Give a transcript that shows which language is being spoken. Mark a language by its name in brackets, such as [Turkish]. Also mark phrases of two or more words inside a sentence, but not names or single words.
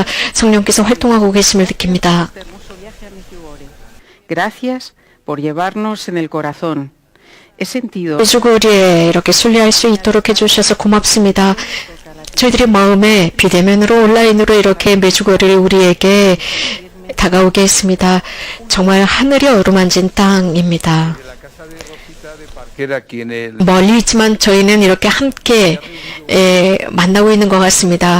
[Korean] 성령께서 활동하고 계심을 느낍니다. [Spanish] este hermoso viaje a Medjugorje. Gracias por llevarnos en el corazón. He sentido [Korean] 메주고리에 이렇게 순례할 수 있도록 해주셔서 고맙습니다. 저희들의 마음에 비대면으로 온라인으로 이렇게 메주고리를 우리에게 다가오게 했습니다. 정말 하늘이 어루만진 땅입니다. 멀리 있지만 저희는 이렇게 함께 만나고 있는 것 같습니다.